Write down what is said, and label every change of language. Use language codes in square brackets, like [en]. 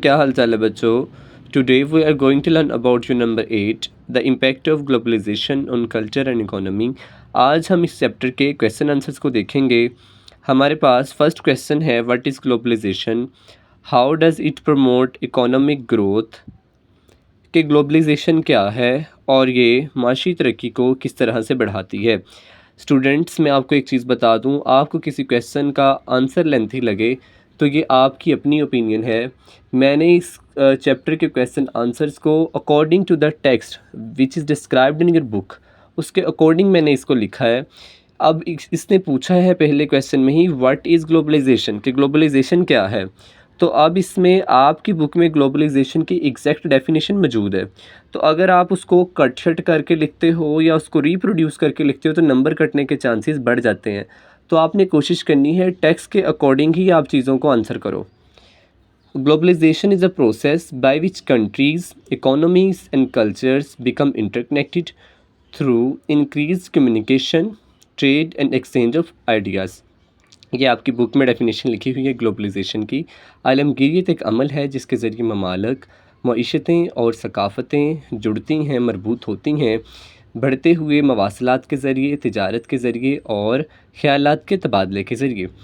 [ur] کیا حال چال ہے بچوں؟ [en] Today we are going to learn about your number 8, the impact of globalization on culture and economy. [ur] آج ہم اس چیپٹر کے کویسچن آنسرس کو دیکھیں گے. ہمارے پاس فرسٹ کویسچن ہے [en] what is globalization? How does it promote economic growth? [ur] کہ globalisation کیا ہے اور یہ معاشی ترقی کو کس طرح سے بڑھاتی ہے. اسٹوڈنٹس میں آپ کو ایک چیز بتا دوں، آپ کو کسی کویسچن کا آنسر لینتھی لگے تو یہ آپ کی اپنی اوپینین ہے. میں نے اس چیپٹر کے کویسچن آنسرس کو [en] according to the text which is described in your book, [ur] اس کے اکارڈنگ میں نے اس کو لکھا ہے. اب اس نے پوچھا ہے پہلے کویسچن میں ہی [en] what is globalization, [ur] کہ گلوبلائزیشن کیا ہے. تو اب اس میں آپ کی بک میں گلوبلائزیشن کی ایگزیکٹ ڈیفینیشن موجود ہے. تو اگر آپ اس کو کٹ شٹ کر کے لکھتے ہو یا اس کو ریپروڈیوس کر کے لکھتے ہو تو نمبر کٹنے کے چانسز بڑھ جاتے ہیں. تو آپ نے کوشش کرنی ہے ٹیکسٹ کے اکارڈنگ ہی آپ چیزوں کو آنسر کرو. [en] Globalization is a process by which countries, economies and cultures become interconnected through increased communication, trade and exchange of ideas. [ur] یہ آپ کی بک میں ڈیفینیشن لکھی ہوئی ہے گلوبلائزیشن کی. عالمگیریت ایک عمل ہے جس کے ذریعے ممالک، معیشتیں اور ثقافتیں جڑتی ہیں، مربوط ہوتی ہیں، بڑھتے ہوئے مواصلات کے ذریعے، تجارت کے ذریعے اور خیالات کے تبادلے کے ذریعے.